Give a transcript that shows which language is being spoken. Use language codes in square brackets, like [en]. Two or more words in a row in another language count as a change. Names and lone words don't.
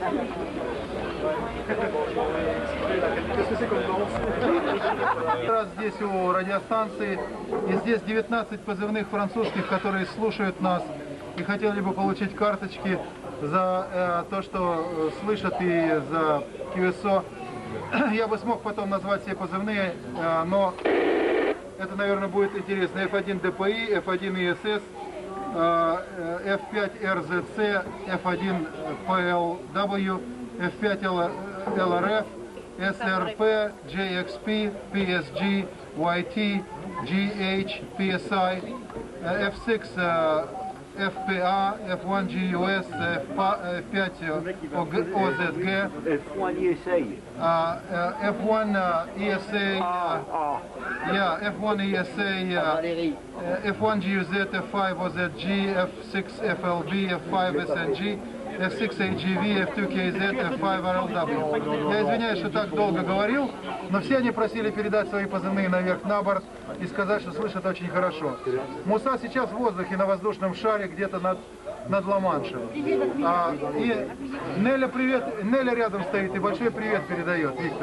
[ru] Раз здесь у радиостанции, и здесь 19 позывных французских, которые слушают нас и хотели бы получить карточки за то, что слышат, и за QSO. Я бы смог потом назвать все позывные, но это, наверное, будет интересно. F1 DPI, F1 ISS, F5 RZC, F1 PLW, F5 LRF, SRP, JXP, PSG, YT, GH, PSI, F6 FPA, F1 GUS, F5 OZG, F1 ESA. F1 ESA, yeah, F1 ESA, F1 GUZ, F5 OZG, F6 FLB, F5 SNG, F6 AGV, F2 KZ, F5 RLW. Я извиняюсь, что так долго говорил, но все они просили передать свои позывные наверх на борт и сказать, что слышат очень хорошо. Муса сейчас в воздухе на воздушном шаре где-то над Ла-Маншем. И Неля, привет, Неля рядом стоит и большой привет передает, Виктор.